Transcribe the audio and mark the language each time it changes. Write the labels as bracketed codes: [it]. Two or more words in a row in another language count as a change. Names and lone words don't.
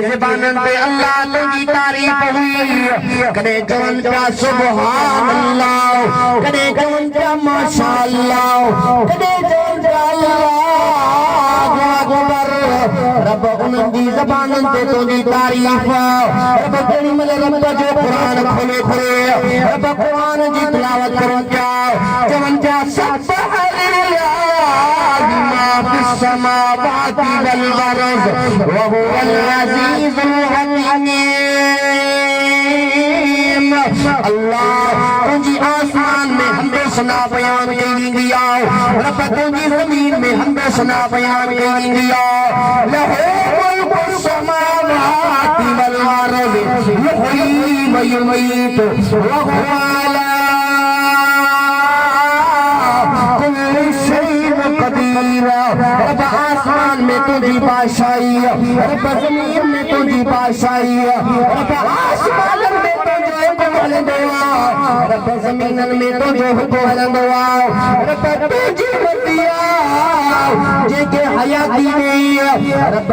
[sd] ज़बाननि ते अल्लाह तुंहिंजी तारीफ़ हुई कॾहिं चवनि पिया [ar] سبحان الله [sd] कॾहिं चवनि पिया [ar] ما شاء الله [sd] कॾहिं चवनि पिया [ar] الله أكبر [sd] रब उन्हनि जी ज़बाननि ते तुंहिंजी तारीफ़ रब केॾी महिल रब जो क़ुरान खोले खोले रब क़ुरान जी तिलावत करनि पिया चवनि पिया सब्बह [ar] ما في السماوات والأرض وهو العزيز الحكيم الله [sd] तुंहिंजी आसमान में हमदो सना बयान कई वेंदी आहे रब तुंहिंजी ज़मीन में हमदो सना बयान कई वेंदी आहे [ar] له ملك السماوات والأرض يحيي ويميت وهو على [sd] रब आसमान में तुझी बादशाही रब ज़मीन में तुझी बादशाही रब आसमान में तुझो हुक्म हलंदो आहे रब ज़मीन में तुझो हुक्म हलंदो आहे रब तुझी मर्ज़ी आहे जेके हयाती में रब